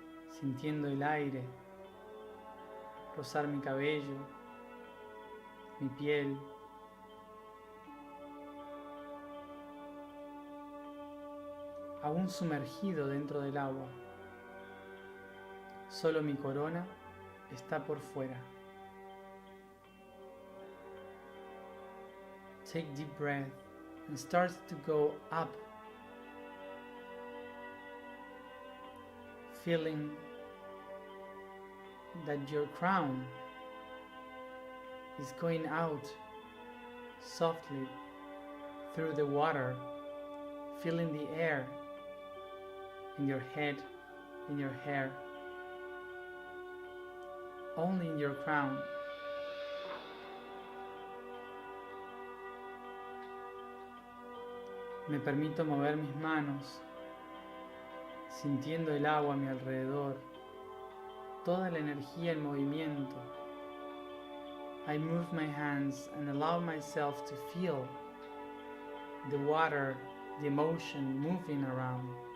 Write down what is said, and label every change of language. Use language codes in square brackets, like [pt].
[es] sintiendo el aire rozar mi cabello, mi piel, aún sumergido dentro del agua. Solo mi corona está por fuera. [en] Take deep breath and start to go up, feeling that your crown is going out softly through the water, feeling the air in your head, in your hair, only in your crown. [es] Me permito mover mis manos, sintiendo el agua a mi alrededor, toda la energía en movimiento. [en] I move my hands and allow myself to feel the water, the emotion moving around.